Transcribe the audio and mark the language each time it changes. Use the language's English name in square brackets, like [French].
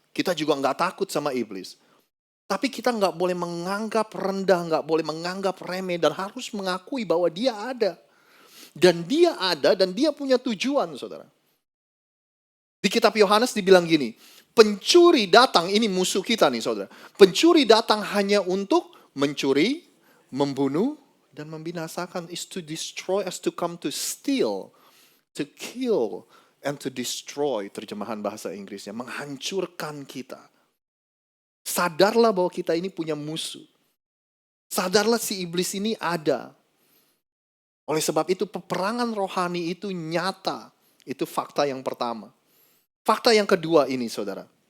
[Indonesian] Kita juga nggak takut sama iblis. Tapi kita nggak boleh menganggap rendah, nggak boleh menganggap remeh, dan harus mengakui bahwa dia ada. Dan dia ada dan dia punya tujuan, saudara. Di kitab Yohanes dibilang gini, pencuri datang, ini musuh kita nih saudara. Pencuri datang hanya untuk mencuri, membunuh, dan membinasakan. [English] Is to destroy, as to come to steal, to kill, and to destroy. [Indonesian] Terjemahan bahasa Inggrisnya, menghancurkan kita. Sadarlah bahwa kita ini punya musuh. Sadarlah si iblis ini ada. Oleh sebab itu peperangan rohani itu nyata. Itu fakta yang pertama. Fakta yang kedua ini saudara.